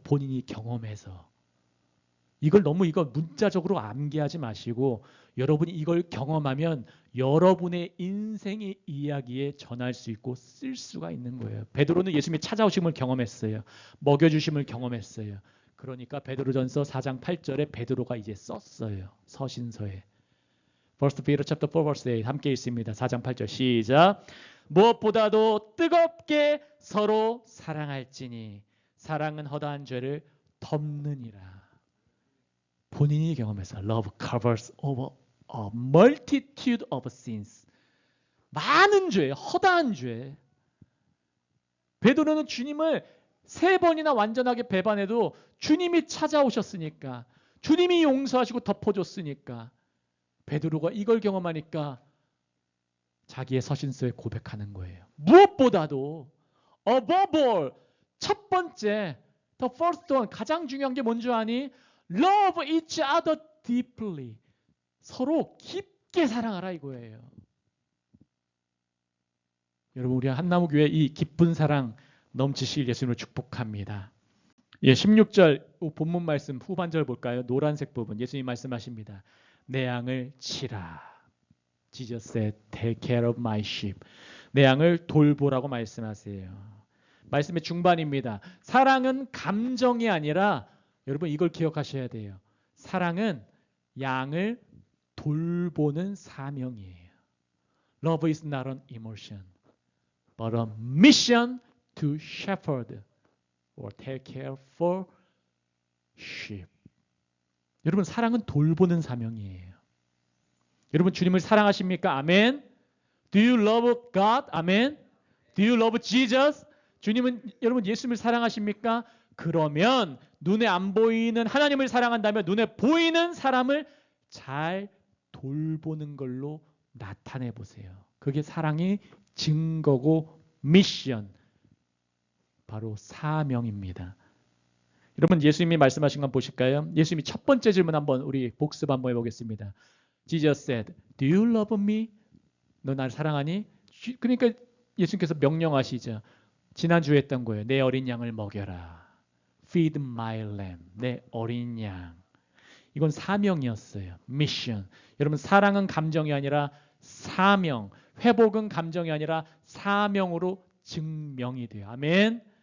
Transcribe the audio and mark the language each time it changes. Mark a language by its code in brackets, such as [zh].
[ko] 본인이 경험해서. 이걸 너무 문자적으로 암기하지 마시고 여러분이 이걸 경험하면 여러분의 인생의 이야기에 전할 수 있고 쓸 수가 있는 거예요. 베드로는 예수님이 찾아오심을 경험했어요. 먹여주심을 경험했어요. 그러니까 베드로전서 4장 8절에 베드로가 이제 썼어요. 서신서에. [en] 1 Peter chapter 4 verse 8 [ko] 함께 읽습니다. 4장 8절 시작. 무엇보다도 뜨겁게 서로 사랑할지니 사랑은 허다한 죄를 덮느니라. 본인이 경험해서 [en] love covers over a multitude of sins. [ko] 많은 죄, 허다한 죄. 베드로는 주님을 3번이나 완전하게 배반해도 주님이 찾아오셨으니까, 주님이 용서하시고 덮어줬으니까 베드로가 이걸 경험하니까 자기의 서신서에 고백하는 거예요. 무엇보다도 [en] above all, [ko] 첫 번째, [en] the first one, [ko] 가장 중요한 게 뭔지 아니? [en] Love each other deeply. [ko] 서로 깊게 사랑하라 이거예요. 여러분 우리 한나무교회 이 깊은 사랑 넘치실 예수님을 축복합니다. 16절 본문 말씀 후반절 볼까요? 노란색 부분 예수님 말씀하십니다. 내 양을 치라. [en] Jesus said, take care of my sheep. [ko] 내 양을 돌보라고 말씀하세요. 말씀의 중반입니다. 사랑은 감정이 아니라 여러분 이걸 기억하셔야 돼요. 사랑은 양을 돌보는 사명이에요. [en] Love is not an emotion, but a mission to shepherd or take care for sheep. [ko] 여러분 사랑은 돌보는 사명이에요. 여러분 주님을 사랑하십니까? [en] 아멘. Do you love God? 아멘. Do you love Jesus? [ko] 주님은 여러분 예수님을 사랑하십니까? 그러면 눈에 안 보이는 하나님을 사랑한다면 눈에 보이는 사람을 잘 돌보는 걸로 나타내 보세요. 그게 사랑의 증거고 미션, 바로 사명입니다. 여러분 예수님이 말씀하신 건 보실까요? 예수님이 첫 번째 질문 한번 우리 복습 한번 해보겠습니다. [en] Jesus said, Do you love me? [ko] 너 나를 사랑하니? 그러니까 예수님께서 명령하시죠. 지난주에 했던 거예요. 내 어린 양을 먹여라. [en] Feed my lamb. [ko] 내 어린 양. 이건 사명이었어요. 미션. 여러분 사랑은 감정이 아니라 사명. 회복은 감정이 아니라 사명으로 증명이 돼요. 아멘.